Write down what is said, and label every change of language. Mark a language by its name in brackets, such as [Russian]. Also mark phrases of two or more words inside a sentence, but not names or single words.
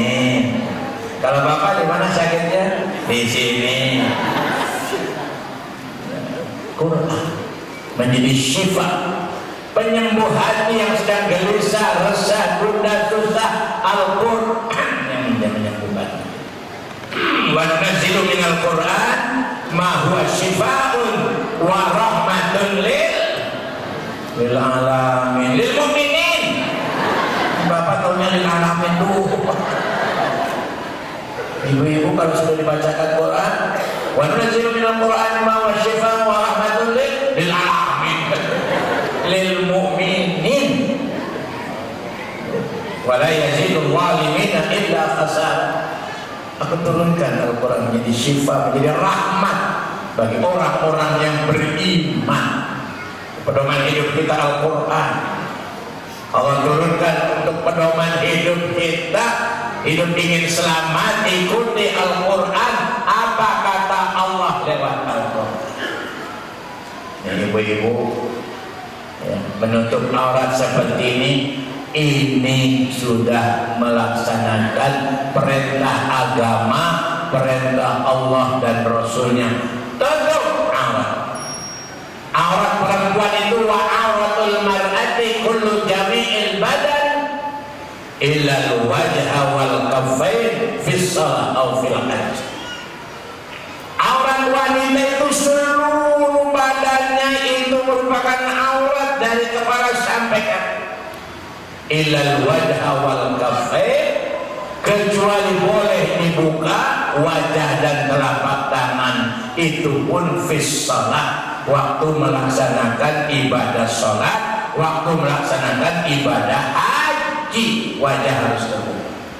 [Indonesian] Kalau Bapak di mana sakitnya? Di sini. Quran menjadi syifa, penyembuh hati yang sedang gelisah, resah, gundah, susah. Al-Quran yang menyembuhkan. [Arabic] وننزل من القرآن ما هو شفاء ورحمة للعالمين، للمؤمنين. [Indonesian] Bapak taunya [Arabic] للعالمين [Indonesian] tuh. Ibu-ibu kalau sudah dibacakan Quran, [Arabic] وننزل من القرآن ما هو شفاء ورحمة للعالمين، للمؤمنين. ولا يزيد الظالمين إلا خسارا. [Indonesian] Aku turunkan Al-Quran menjadi syifa, menjadi rahmat bagi orang-orang yang beriman. Pedoman hidup kita Al-Quran. Allah turunkan untuk pedoman hidup kita. Hidup ingin selamat, ikuti Al-Quran. Apa kata Allah lewat Al-Quran? Ini ibu-ibu ya, menutup aurat seperti ini sudah melaksanakan perintah agama, perintah Allah dan Rasulnya. Tutup aurat. Aurat perempuan itu [Arabic] وعورة المرأة كل جميع البدن إلا الوجه والكفين في الصلاة أو في الحج. [Indonesian] Aurat wanita itu seluruh badannya itu merupakan aurat dari kepala sampai kaki. [Arabic] إلا الوجه والكفين, [Indonesian] kecuali boleh dibuka wajah dan telapak tangan, itu pun [Arabic] في الصلاة, [Indonesian] waktu melaksanakan ibadah sholat, waktu melaksanakan ibadah haji, wajah harus terbuka.